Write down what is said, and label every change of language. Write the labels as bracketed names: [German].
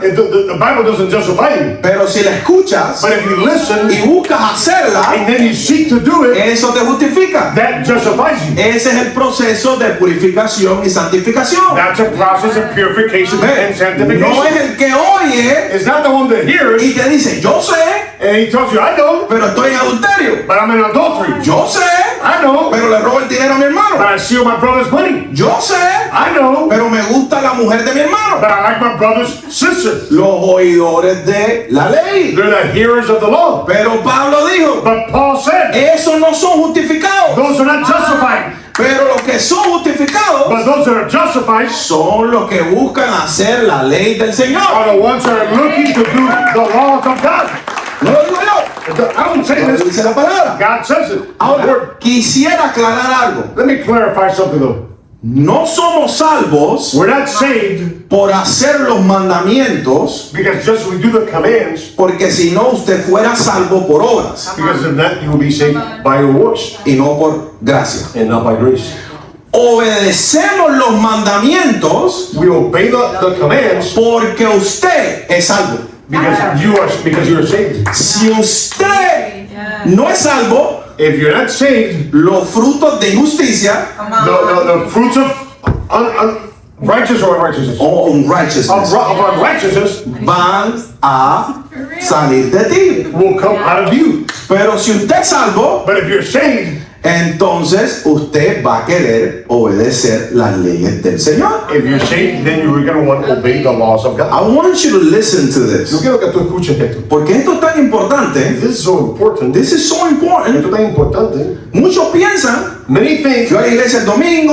[English] the Bible doesn't justify you. [Spanish] Pero si la escuchas [English] But if you listen [Spanish] y buscas hacerla, [English] and then you seek to do it, [Spanish] eso te justifica. [English] that justifies you. [Spanish] Ese es el proceso de purificación y santificación. [English] That's a process of purification and [Spanish] No es [English] sanctification. [Spanish] el que oye [English] It's not the one that hears [Spanish] y te dice, yo sé, [English] and he tells you, I know, [Spanish] pero estoy en adulterio. [English] but I'm in adultery. [Spanish] Yo sé, [English] I know, [Spanish] pero le robo el dinero a mi [English] but [Spanish] hermano. [English] I steal my brother's money. [Spanish] Yo sé, [English] I know, [Spanish] pero me gusta la mujer de mi hermano. [English] but I like my brother's sister. [Spanish] Los oidores de la ley. [English] They're the hearers of the law. [Spanish] Pero Pablo dijo, [English] But Paul said, [Spanish] esos no son justificados. [English] those are not justified. [Spanish] Pero los que son justificados [English] But those that are justified [Spanish] son los que buscan hacer la ley del Señor. [English] are the ones that are looking to do the laws of God. [Spanish] No lo digo yo, [English] I don't say [Spanish] lo [English] this. [Spanish] dice la palabra. [English] God says it. [Spanish] Ahora, quisiera aclarar algo. [English] Let me clarify something though. [Spanish] No somos salvos [English] We're not saved [Spanish] por hacer los mandamientos, [English] because just we do the commands, [Spanish] porque si no usted fuera salvo por obras [English] because if not, you will be saved by your works [Spanish] y no por gracia. [English] and not by grace. [Spanish] Obedecemos los mandamientos [English] We obey the commands [Spanish] porque usted es salvo. [English] because you are saved. [Spanish] Si usted no es salvo, [English] If you're not saved, [Spanish] los frutos de injusticia [English] the fruits of righteous or unrighteousness o unrighteousness of unrighteousness [Spanish] van a salir de ti. [English] will come out of you. [Spanish] Pero si usted es salvo, [English] But if you're saved, [Spanish] entonces usted va a querer obedecer las leyes del Señor. [English] if you're saved, then you're going to want to obey the laws of God. I want you to listen to [Spanish] Yo [English] this. [Spanish] quiero que tú escuches esto. Porque esto es tan importante. [English] This is so important. This is so important. [Spanish] Esto es tan importante. Muchos piensan, [English] Many think [Spanish] yo a la iglesia el domingo,